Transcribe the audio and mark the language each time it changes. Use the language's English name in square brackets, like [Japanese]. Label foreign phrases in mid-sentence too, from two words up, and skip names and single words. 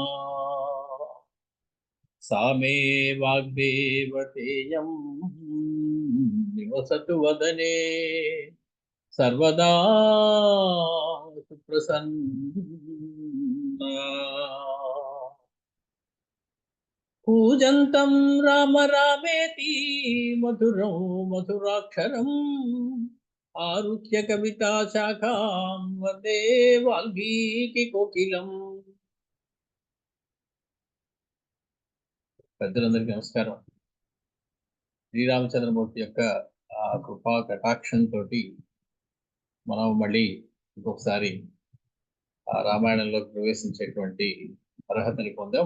[Sanskrit] सा मे वाग्देवतेयं निवसतु वदने सर्वदा सुप्रसन्ना. पूजन्तं राम रामेति मधुरं मधुराक्षरम् आरुह्य कविता शाखां वन्दे वाल्मीकि कोकिलम्. [Telugu] పెద్దలందరికీ నమస్కారం. శ్రీరామచంద్రమూర్తి యొక్క కృపా కటాక్షంతో మనం మళ్ళీ ఇంకొకసారి ఆ రామాయణంలోకి ప్రవేశించేటువంటి అర్హతని పొందాం.